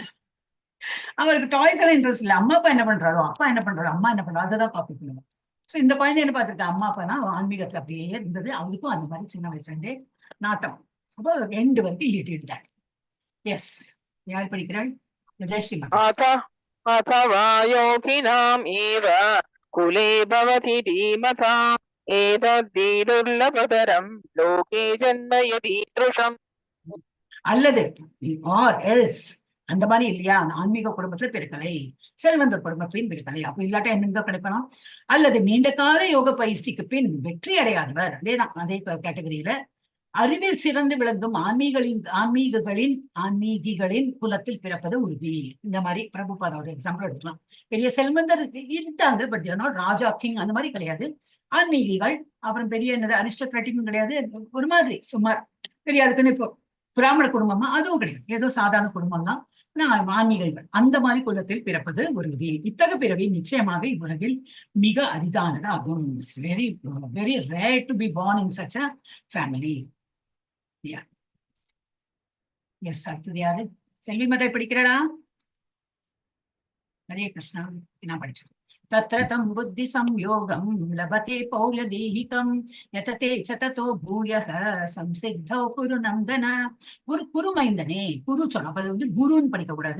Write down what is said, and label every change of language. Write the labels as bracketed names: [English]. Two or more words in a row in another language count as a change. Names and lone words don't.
[Tamil] அவருக்கு டாய்ஸ் எல்லாம் இன்ட்ரெஸ்ட் இல்லை. அம்மா அப்பா என்ன பண்றாரோ, அப்பா என்ன பண்றாரோ, அம்மா என்ன பண்றாரோ அதை தான் காப்பி பண்ணுவோம். சோ இந்த குழந்தை என்ன பார்த்திருக்கேன், அம்மா அப்பா தான் ஆன்மீகத்துல அப்படியே இருந்தது. அவருக்கும் அந்த மாதிரி சின்ன வயசுல இருந்தே நாட்டம். அப்போ 2 வரைக்கும் ஈட்டிட்டார். எஸ், யார் படிக்கிறாள்? ஜெயஸ்ரீ. [Sanskrit] अथवा योगिनाम् एव कुले भवति धीमता एतद्धि दुर्लभतरम् लोके जन्म यदीदृशम्. [Tamil] அல்லது [English] or else [Tamil] அந்த மாதிரி இல்லையா, ஆன்மீக குடும்பத்துல பிறக்கலை, செல்வந்தர் குடும்பத்திலையும் பிறக்கலை. அப்ப இல்லாட்டா என்னங்க கிடைக்கணும்? அல்லது நீண்ட கால யோக பயிற்சிக்கு பின் வெற்றி அடையாதவர், அதேதான் அதே கேட்டகரியில அறிவில் சிறந்து விளங்கும் ஆன்மீகிகளின் குலத்தில் பிறப்பது உறுதி. இந்த மாதிரி பிரபுபாதாவோட எக்ஸாம்பிள் எடுக்கலாம். பெரிய செல்வந்தர் இருந்தாங்க, [English] but not [Tamil] ராஜா கிங் அந்த மாதிரி கிடையாது. ஆன்மீகிகள் அப்புறம் பெரிய என்னது அரிஸ்டோக்ராட்டிக்கும் கிடையாது, ஒரு மாதிரி சுமார் பெரிய அதுக்குன்னு இப்போ பிராமண குடும்பமா அதுவும் கிடையாது, ஏதோ சாதாரண குடும்பம் தான். ஆன்மீகிகள் அந்த மாதிரி குலத்தில் பிறப்பது உறுதி. இத்தகைய பிறவி நிச்சயமாக இவ்வுலகில் மிக அரிதானதாகும். [English] very very rare to be born in such a family. [Tamil] எஸ், அடுத்தது யாரு? செல்வி மதை படிக்கிறா? ஹரே கிருஷ்ணா. நான் படிச்சேன். [Sanskrit] तत्र तम् बुद्धि संयोगम् लभते पौर्वदेहिकम् यतते ततो भूयः संसिद्धौ कुरु नन्दन. [Tamil] குரு மைந்தனே, குரு சொன்னோம். அது வந்து குருன்னு படிக்க கூடாது.